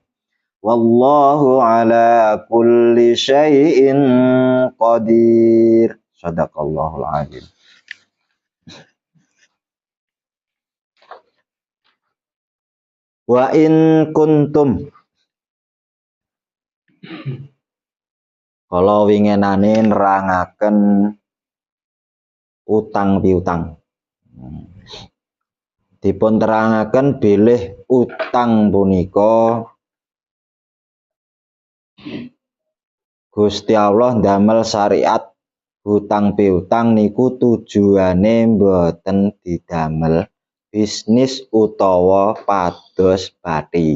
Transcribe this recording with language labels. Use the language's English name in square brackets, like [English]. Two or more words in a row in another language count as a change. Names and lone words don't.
[Arabic] والله على كل شيء قدير. صدق الله العظيم وإن كنتم, [Javanese] kalau wingenane nerangaken utang piutang. Dipun terangaken bilih utang punika Gusti Allah ndamel syariat utang piutang niku tujuane mboten didamel bisnis utawa pados bathi.